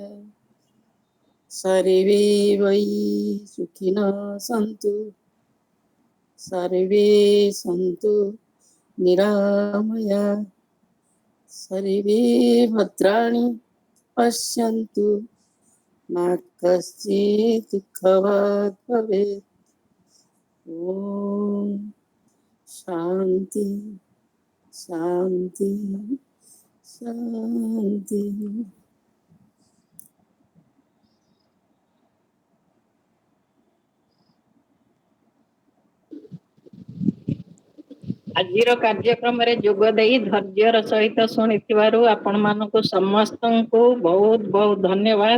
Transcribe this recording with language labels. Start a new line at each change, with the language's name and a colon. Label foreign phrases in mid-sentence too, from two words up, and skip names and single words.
Sanskrit: सर्वे वै सुखिनः सन्तु, सर्वे सन्तु निरामया, सर्वे भद्राणि पश्यन्तु, मा कश्चित् दुःखभाग् भवेत्। ॐ शान्ति शान्ति शान्ति।
Odia: ଆଜିର କାର୍ଯ୍ୟକ୍ରମରେ ଯୋଗ ଦେଇ ଧୈର୍ଯ୍ୟର ସହିତ ଶୁଣିଥିବାରୁ ଆପଣମାନଙ୍କୁ ସମସ୍ତଙ୍କୁ ବହୁତ ବହୁତ ଧନ୍ୟବାଦ।